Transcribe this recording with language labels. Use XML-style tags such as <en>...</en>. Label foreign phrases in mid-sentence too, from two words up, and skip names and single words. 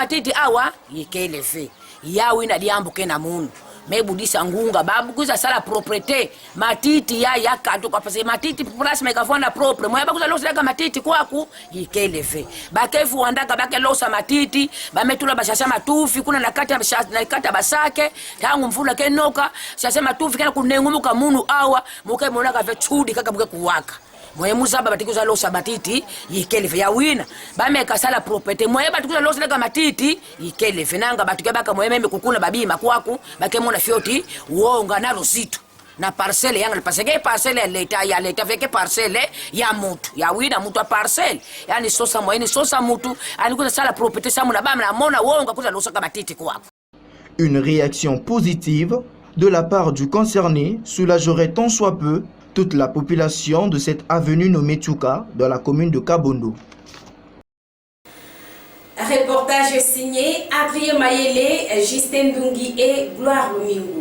<kg>matiti awa yekelefe yawe na diambuke na munu mebudisa ngunga babu kuza sala propriété matiti ya yakatu kwa pase matiti place mekavona propre moya bakuza losa leka matiti kwaku yekelefe bakefu wandaka bake losa matiti bametula bashasha matufi kuna nakata basake tangu mvula kenoka shasha matufi kana kunengumuka munu awa muke mona ka vetudi kaka buke kuwaka moye muzaba batikuza losa matiti yikelefe ya wina bameka sala propriété moye batikuza losa leka matiti yikelefe nanga batuke baka moye meme kukuna babima kwaku bakemona fioti wonga na rosito na parcelle yanga pasege parcelle ya leta veke parcelle ya mutu ya wina mutu a parcelle yani sosa moye ni sosa mutu alikuza sala propriété samu na bama na mona wonga kuza losa kama matiti kwaku.</kg> <fr>Une réaction positive de la part du concerné soulagerait tant soit peu toute la population de cette avenue nommée Tchouka dans la commune de Kabondo. Reportage signé Adrien Mayele, Justin Dungi et Gloire Lumingu.</fr>